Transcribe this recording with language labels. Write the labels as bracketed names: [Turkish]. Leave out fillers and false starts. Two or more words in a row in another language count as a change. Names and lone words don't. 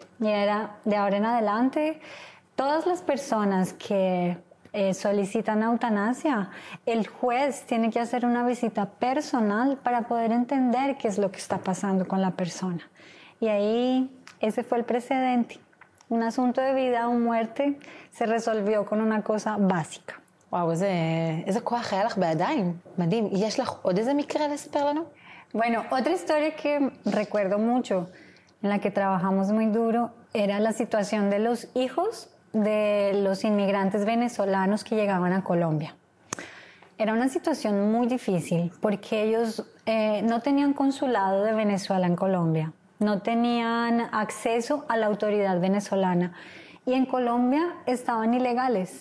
[Spanish] Y era, de ahora en adelante, todas las personas que solicitan eutanasia, el juez tiene que hacer una visita personal para poder entender qué es lo que está pasando con la persona. Y ahí ese fue el precedente. Un asunto de vida o muerte se resolvió con una cosa básica. [Hebrew] וואו, איזה כוח היה לך בידיים. מדהים. יש לך עוד איזה מקרה לספר לנו? [Spanish] Bueno, otra historia que recuerdo mucho, en la que trabajamos muy duro, era la situación de los hijos de los inmigrantes venezolanos que llegaban a Colombia. Era una situación muy difícil porque ellos no tenían consulado de Venezuela en Colombia, no tenían acceso a la autoridad venezolana y en Colombia estaban ilegales.